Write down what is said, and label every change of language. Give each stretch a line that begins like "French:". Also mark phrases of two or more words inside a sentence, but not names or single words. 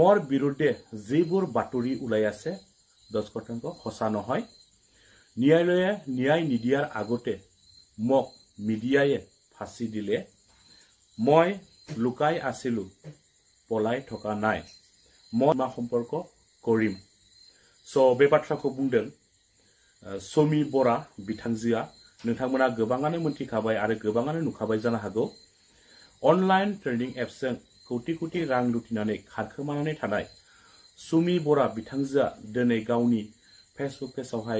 Assamese: বিৰুদ্ধে যিবোৰ বাতৰি ওলাই আছে 10% সঁচা নহয় ন্যায়ালয়ে ন্যায় নিদিয়াৰ আগতে মোক মিডিয়ায়ে ফাঁসি দিলে মই লুকাই আছিলো পলাই থকা নাই মই মা সম্পৰ্ক
Bodo: কৰিম সো बे बाथ्राखौ बुंदों समी बरा बिथांजोआ नोंथांमोना गोबाङानो मोनथिखाबाय आरो गोबाङानो नुखाबाय जानो हागौ
English: online trading
Bodo: एप्सजों कोटि कोटि रां लुटिनानै खारखोमानानै थानाय समी बरा बिथांजोआ दिनै गावनि
English: Facebook page